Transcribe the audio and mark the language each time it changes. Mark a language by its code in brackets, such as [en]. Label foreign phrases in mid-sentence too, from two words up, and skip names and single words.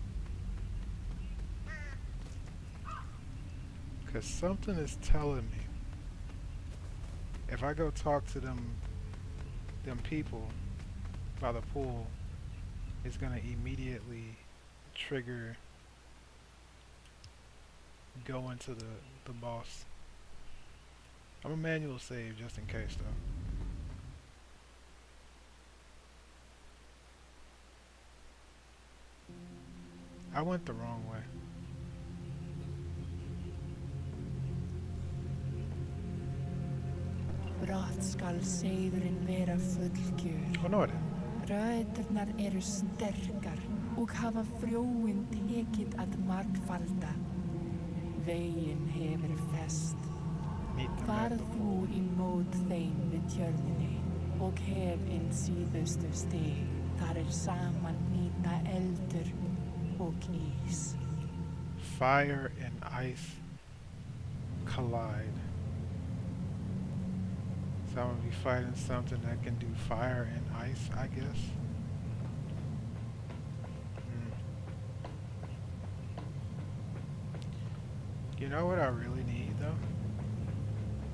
[en] because something is telling me if I go talk to them people by the pool, it's gonna immediately trigger go into the boss. I'm a manual save just in case though. I went the wrong way. [is] Brátt skal seiðurinn vera fullgjör. [en] Oh no, it didn't. [is] Brautirnar eru sterkar og hafa frjóin tekið að margfalda. Veginn hefur fest. Farð þú í mót þeim við tjörninni og hef inn síðustu stig. Þar saman nýta eldur og ís. [en] Fire and ice collide. So I'm gonna be fighting something that can do fire and ice, I guess. You know what I really need though?